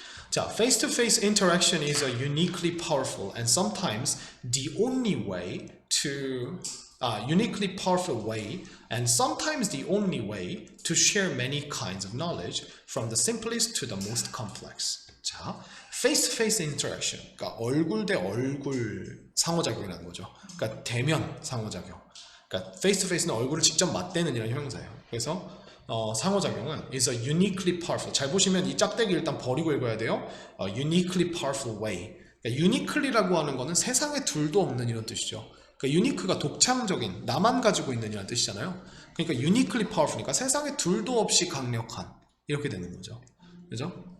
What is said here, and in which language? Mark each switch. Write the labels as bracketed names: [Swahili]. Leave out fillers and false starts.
[English] 자, face-to-face interaction is a uniquely powerful and sometimes the only way to share many kinds of knowledge from the simplest to the most complex. [Korean] 자, [English] face-to-face interaction, [Korean] 그러니까 얼굴 대 얼굴 상호작용이라는 거죠. 그러니까 대면 상호작용. 그러니까 face-to-face는 얼굴을 직접 맞대는 이런 형용사예요. 그래서 상호작용은 [English] is a uniquely powerful. [Korean] 잘 보시면 이 짝대기 일단 버리고 읽어야 돼요. [English] uniquely powerful way. [Korean] 그러니까 uniquely라고 하는 거는 세상에 둘도 없는 이런 뜻이죠. 그러니까 unique가 독창적인, 나만 가지고 있는 이란 뜻이잖아요. 그러니까 [English] uniquely powerful [Korean] 니까 세상에 둘도 없이 강력한, 이렇게 되는 거죠. 그죠?